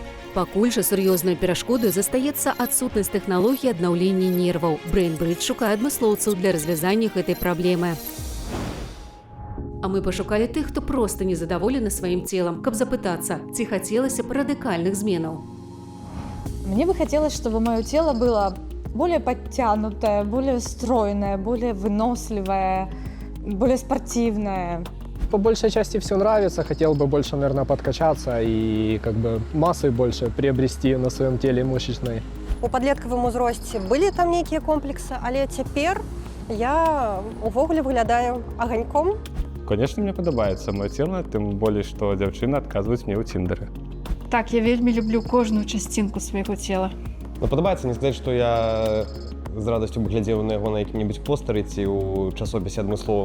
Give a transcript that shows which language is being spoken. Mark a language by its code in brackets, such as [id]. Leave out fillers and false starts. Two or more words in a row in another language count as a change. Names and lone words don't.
[be] Пакуль жа сур'ёзнаю перашкодаю застаецца адсутнасць тэхналогіі аднаўлення нерваў. BrainBridge шукае адмыслоўцаў для развязання гэтай праблемы. А мы пашукалі тых, хто проста незадаволены сваім целам, каб запытацца, ці хацелася б радыкальных зменаў. [ru] Мне бы хотелось, чтобы мое тело было более подтянутое, более стройное, более выносливое, более спортивное. По большей части все нравится, хотел бы больше, наверное, подкачаться и массы больше приобрести на своем теле мышечной. [be] У падлеткавым узросце былі там нейкія комплексы, але цяпер я увогуле выглядаю аганьком. Конечно, мне падабаецца маё цела, тым болей, што дзяўчыны адказваюць мне ў Тіндэры. Так, я вельмі люблю кожную частинку свайго цела. Падабаецца не сказаць, што я з радасцю бы глядзеў на яго на які-небудзь постары ці ў часопісе адмысловым.